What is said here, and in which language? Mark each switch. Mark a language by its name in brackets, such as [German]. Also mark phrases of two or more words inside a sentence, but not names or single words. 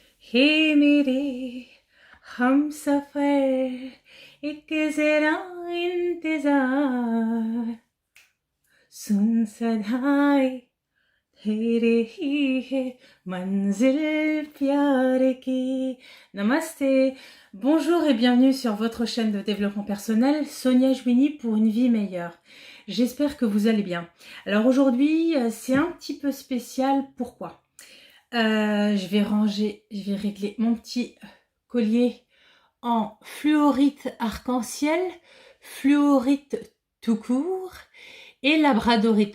[Hindi] हे मेरे हम सफर एक जरा इंतजार सुन सदाएं तेरे ही है मंजिल प्यार की. [French] Namasté, bonjour et bienvenue sur votre chaîne de développement personnel, Sonia Jouini pour une vie meilleure. J'espère que vous allez bien. Alors aujourd'hui, c'est un petit peu spécial. Pourquoi ? Je vais régler mon petit collier en fluorite arc-en-ciel, fluorite tout court et labradorite.